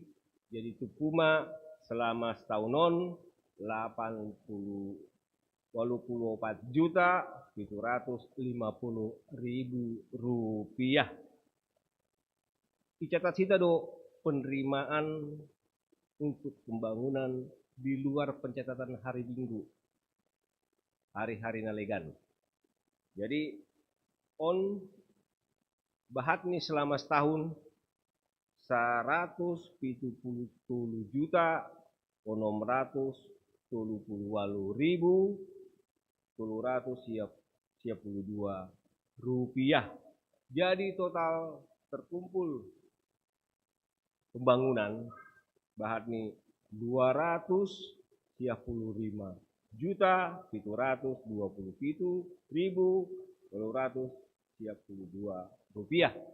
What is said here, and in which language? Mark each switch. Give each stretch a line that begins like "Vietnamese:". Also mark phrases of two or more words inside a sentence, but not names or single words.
Indonesian: Jadi Tupuma selama setahunan 84.750.000 rupiah. Dicatat kita do penerimaan untuk pembangunan di luar pencatatan hari Minggu, hari-hari nalegan. Jadi on Bahatni selama setahun 170.638.332 rupiah. Jadi total terkumpul pembangunan Bahatni 235.727.232 rupiah.